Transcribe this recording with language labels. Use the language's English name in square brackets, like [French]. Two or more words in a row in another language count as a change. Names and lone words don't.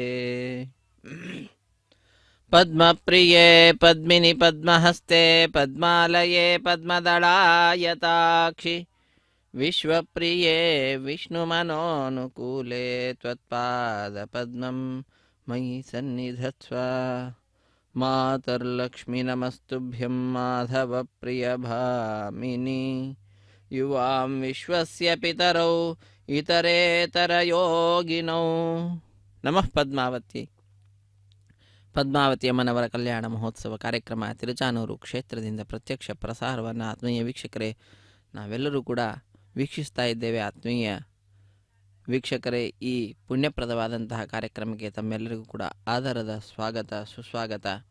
[Sanskrit] पद्मप्रिये पद्मिनि पद्महस्ते पद्मालये पद्मदलायताक्षि विश्वप्रिये विष्णुमनोनुकूले त्वत्पादपद्मं मयि सन्निधत्स्व। मातर्लक्ष्मी नमस्तुभ्यं माधवप्रियभामिनी युवां विश्वस्य पितरौ इतरेतरयोगिनौ नमः पद्मावती। [Kannada] ಪದ್ಮಾವತಿ ಅಮ್ಮನವರ ಕಲ್ಯಾಣ ಮಹೋತ್ಸವ ಕಾರ್ಯಕ್ರಮ ತಿರುಚಾನೂರು ಕ್ಷೇತ್ರದಿಂದ ಪ್ರತ್ಯಕ್ಷ ಪ್ರಸಾರವನ್ನು ಆತ್ಮೀಯ ವೀಕ್ಷಕರೇ ನಾವೆಲ್ಲರೂ ಕೂಡ ವೀಕ್ಷಿಸ್ತಾ ಇದ್ದೇವೆ. ಆತ್ಮೀಯ ವೀಕ್ಷಕರೇ, ಈ ಪುಣ್ಯಪ್ರದವಾದಂತಹ ಕಾರ್ಯಕ್ರಮಕ್ಕೆ ತಮ್ಮೆಲ್ಲರಿಗೂ ಕೂಡ ಆಧಾರದ ಸ್ವಾಗತ ಸುಸ್ವಾಗತ.